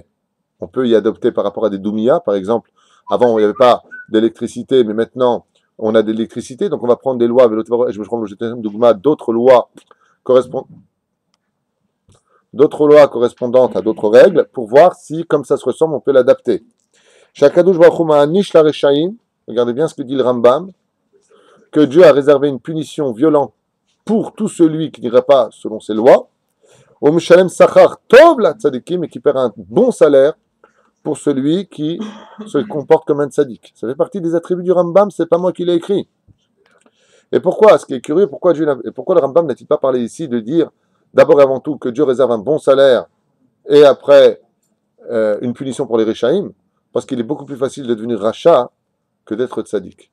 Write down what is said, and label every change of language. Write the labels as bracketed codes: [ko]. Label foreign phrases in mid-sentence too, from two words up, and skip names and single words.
[fr] On peut y adopter par rapport à des Doumia, par exemple. Avant, il n'y avait pas d'électricité, mais maintenant, on a de l'électricité. Donc, on va prendre des lois, d'autres lois correspondantes à d'autres règles pour voir si, comme ça se ressemble, on peut l'adapter. [he] שהקדוש ברוך הוא מעניש לרשעים, [fr] regardez bien ce que dit le Rambam, que Dieu a réservé une punition violente pour tout celui qui n'ira pas selon ses lois, au [he] משלם שכר טוב לצדיקים, [fr] et qui perd un bon salaire pour celui qui se comporte comme un tzadik. Ça fait partie des attributs du Rambam, c'est pas moi qui l'ai écrit. Et pourquoi, ce qui est curieux, pourquoi le Rambam n'a-t-il pas parlé ici de dire, d'abord et avant tout, que Dieu réserve un bon salaire, et après une punition pour les Réchaïm, parce qu'il est beaucoup plus facile de devenir rachat que d'être tzadik.